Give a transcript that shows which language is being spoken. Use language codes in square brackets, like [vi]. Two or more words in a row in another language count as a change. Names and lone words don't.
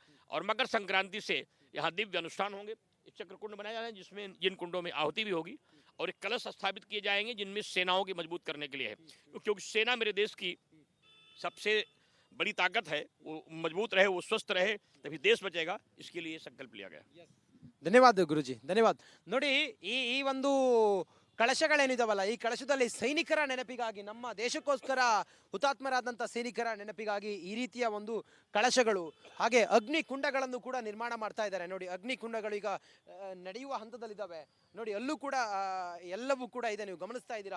[hi] और मकर संक्रांति से यहाँ दिव्य अनुष्ठान होंगे। एक चक्र कुंड बनाया जा रहा है, जिसमें जिन कुंडों में आहुति भी होगी, और एक कलश स्थापित किए जाएंगे, जिनमें सेनाओं की मजबूत करने के लिए है, क्योंकि सेना मेरे देश की सबसे बड़ी ताकत है। वो मजबूत रहे, वो स्वस्थ रहे, तभी देश बचेगा। इसके लिए संकल्प लिया गया। [kn] ಧನ್ಯವಾದ ಗುರುಜಿ, ಧನ್ಯವಾದ. ನೋಡಿ, ಈ ಒಂದು ಕಳಶಗಳೇನಿದಾವಲ್ಲ, ಈ ಕಳಶದಲ್ಲಿ ಸೈನಿಕರ ನೆನಪಿಗಾಗಿ, ನಮ್ಮ ದೇಶಕ್ಕೋಸ್ಕರ ಹುತಾತ್ಮರಾದಂಥ ಸೈನಿಕರ ನೆನಪಿಗಾಗಿ ಈ ರೀತಿಯ ಒಂದು ಕಳಶಗಳು, ಹಾಗೆ ಅಗ್ನಿ ಕುಂಡಗಳನ್ನು ಕೂಡ ನಿರ್ಮಾಣ ಮಾಡ್ತಾ ಇದ್ದಾರೆ. ನೋಡಿ, ಅಗ್ನಿ ಕುಂಡಗಳು ಈಗ ನಡೆಯುವ ಹಂತದಲ್ಲಿದ್ದಾವೆ. ನೋಡಿ, ಅಲ್ಲೂ ಕೂಡ ಎಲ್ಲವೂ ಕೂಡ ಇದೆ, ನೀವು ಗಮನಿಸ್ತಾ ಇದ್ದೀರಾ.